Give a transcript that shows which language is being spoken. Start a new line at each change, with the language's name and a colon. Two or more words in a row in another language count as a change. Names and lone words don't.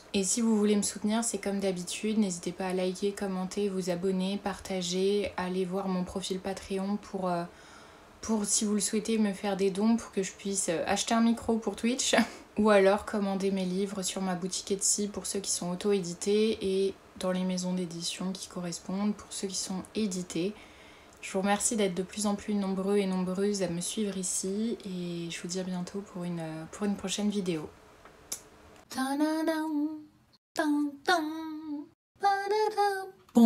French: Et si vous voulez me soutenir, c'est comme d'habitude, n'hésitez pas à liker, commenter, vous abonner, partager, aller voir mon profil Patreon pour si vous le souhaitez, me faire des dons pour que je puisse acheter un micro pour Twitch ou alors commander mes livres sur ma boutique Etsy pour ceux qui sont auto-édités et dans les maisons d'édition qui correspondent pour ceux qui sont édités. Je vous remercie d'être de plus en plus nombreux et nombreuses à me suivre ici et je vous dis à bientôt pour une prochaine vidéo. Ta-da-dam, tam, tam, ta-da-dam.